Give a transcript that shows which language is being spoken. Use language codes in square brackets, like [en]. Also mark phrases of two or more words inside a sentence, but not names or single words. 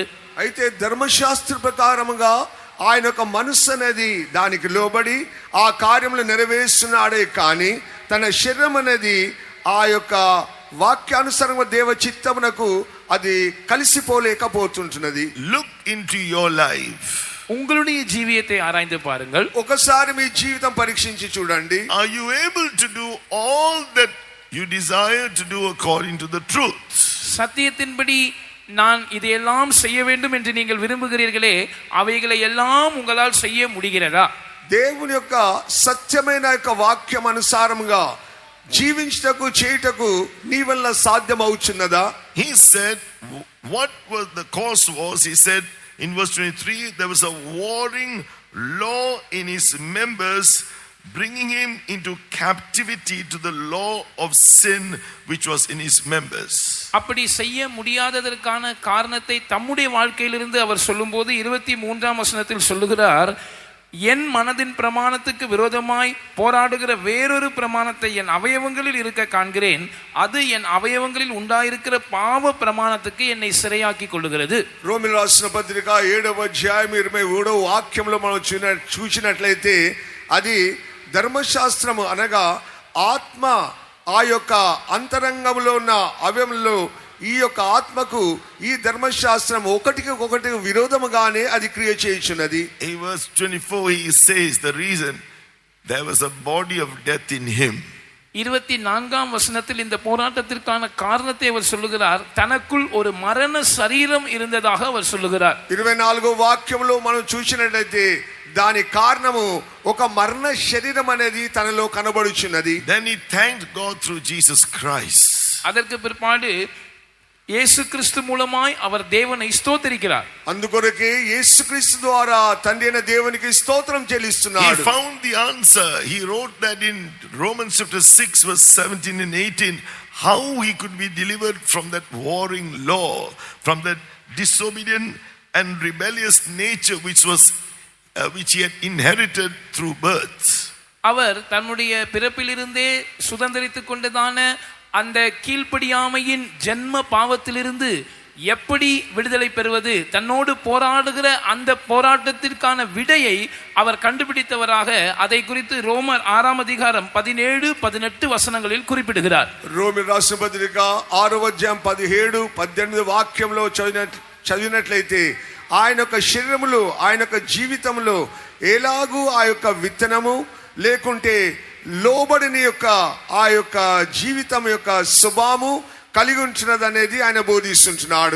[te] అయితే ధర్మశాస్త్ర ప్రకారముగా ఆయన యొక్క మనస్సు అనేది దానికి లోబడి ఆ కార్యములు నెరవేరుస్తున్నాడే కానీ తన శరీరం అనేది ఆ యొక్క వాక్యానుసారంగా దేవ చిత్తమునకు అది కలిసిపోలేకపోతుంటున్నది. [en] Look into your life. [ta] உங்களுடைய ஜீவியத்தை ஆராய்ந்து பாருங்கள். [te] ఒకసారి మీ జీవితం పరీక్షించి చూడండి. [en] Are you able to do all that you desire to do according to the truth? [ta] சத்தியத்தின்படி நான் இதையெல்லாம் செய்ய வேண்டும் என்று நீங்கள் விரும்புகிறீர்களே, அவைகளை எல்லாம் உங்களால் செய்ய முடிகிறதா? [te] దేవుని యొక్క సత్యమైన యొక్క వాక్యం అనుసారముగా జీవించుటకు చేయుటకు నీ వల్ల సాధ్యమవుచున్నదా? [en] He said what was the cause was, he said in verse 23, there was a warring law in his members, bringing him into captivity to the law of sin which was in his members. [ta] அப்படி செய்ய முடியாததற்கான காரணத்தை தம்முடைய வாழ்க்கையிலிருந்து அவர் சொல்லும்போது 23ஆம் வசனத்தில் சொல்லுகிறார், என் மனதின் பிரமாணத்துக்கு விரோதமாய் போராடுகிற வேறொரு பிரமாணத்தை என் அவயவங்களில் இருக்க காண்கிறேன், அது என் அவயவங்களில் உண்டாயிருக்கிற பாவ பிரமாணத்துக்கு என்னை சிறையாக்கி கொள்ளுகிறது. [te] రోమిల రాసిన పత్రిక 7వ అధ్యాయం 23వ వాక్యంలో మనం చూసినట్లయితే అది ధర్మశాస్త్రము అనగా ఆత్మ ఆ యొక్క అంతరంగంలో ఉన్న అవయవంలో ఈ యొక్క ఆత్మకు ఈ ధర్మశాస్త్రం ఒకటికి విరోధముగానే అది క్రియ చేయుచున్నది. [en] In verse 24 he says the reason there was a body of death in him. [ta] 24ஆம் வசனத்தில் இந்த போராட்டத்திற்கான காரணத்தை அவர் சொல்லுகிறார், தனக்குள் ஒரு மரண சரீரம் இருந்ததாக அவர் சொல்லுகிறார். [te] 24వ వాక్యంలో మనం చూసినట్లయితే దాని కారణము ఒక మరణ శరీరం అనేది తనలో కనబడుచున్నది. [en] Then he thanked God through Jesus Christ. [ta] அதற்கு பிற்பாடு యేసు క్రీస్తు మూలమాய் அவர் தேவனை ஸ்தோத்திரிக்கிறார். [te] అందుకొరకే యేసుక్రీస్తు ద్వారా తండ్రి అయిన దేవునికి స్తోత్రం చెల్లిస్తున్నాడు. [en] He found the answer. He wrote that in Romans chapter 6 verse 17 and 18, how he could be delivered from that warring law, from that disobedient and rebellious nature which he had inherited through birth. [ta] அவர் தன்னுடைய பிறப்பிலிருந்தே சுதந்திரித்துக் கொண்டதான அந்த கீழ்ப்படியாமையின் ஜென்ம பாவத்திலிருந்து எப்படி விடுதலை பெறுவது, தன்னோடு போராடுகிற அந்த போராட்டத்திற்கான விடையை அவர் கண்டுபிடித்தவராக அதை குறித்து ரோமர் 6ஆம் அதிகாரம் 17-18 வசனங்களில் குறிப்பிடுகிறார். [te] రోమి రాసిన పత్రిక 6వ అధ్యాయం 17-18 వాక్యంలో చదివినట్లయితే ఆయన యొక్క శరీరములో ఆయన యొక్క జీవితంలో ఎలాగూ ఆ యొక్క విత్తనము లేకుంటే లోబడిని యొక్క ఆ యొక్క జీవితం యొక్క స్వభావము కలిగి ఉంటున్నది అనేది ఆయన బోధిస్తుంటున్నాడు.